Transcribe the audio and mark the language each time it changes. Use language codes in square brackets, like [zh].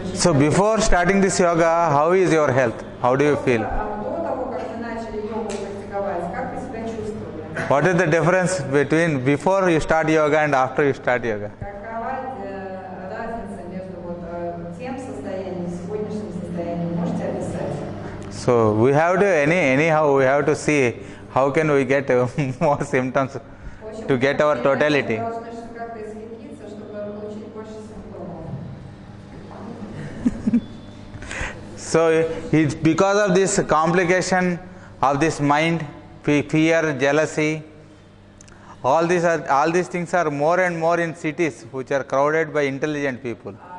[en] So before starting this yoga, how is your health? How do you feel? [ru] До того, как вы начали йогу практиковать, как вы себя чувствовали? [en] What is the difference between before you start yoga and after you start yoga? [ru] Какова разница между вот тем состоянием, сегодняшним состоянием? Можете описать? [en] So we have to anyhow we have to see how can we get more symptoms to get our totality. [ru] Вы должны как-то исхитриться, чтобы получить больше симптомов. [en] So it's because of this complication of this mind, fear, jealousy, all these things are more and more in cities which are crowded by intelligent people.